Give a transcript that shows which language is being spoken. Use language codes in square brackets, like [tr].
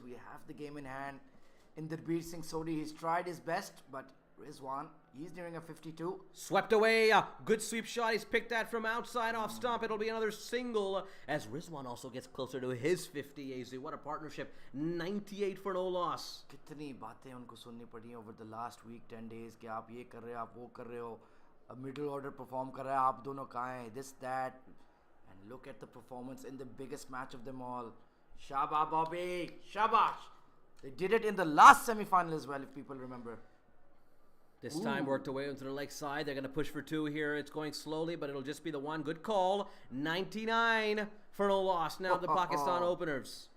[en] We have the game in hand. Inderbir Singh Sodhi, he's tried his best, but Rizwan, he's nearing a 52. Swept away, a good sweep shot. He's picked that from outside off stump. It'll be another single as Rizwan also gets closer to his 50. AZ, what a partnership. 98 for no loss. [hi] कितनी बातें उनको सुननी पड़ी [en] over the last week, 10 days [hi] कि आप ये कर रहे हो, आप वो कर रहे हो, a middle order perform कर रहा है, आप दोनों कहाँ हैं, [en] this, that. And look at the performance in the biggest match of them all. Shabba Bobby, shabash. They did it in the last semi-final as well, if people remember. This time worked away into the leg side. They're going to push for 2 here. It's going slowly, but it'll just be the one. Good call. 99 for no loss. Now the Pakistan openers.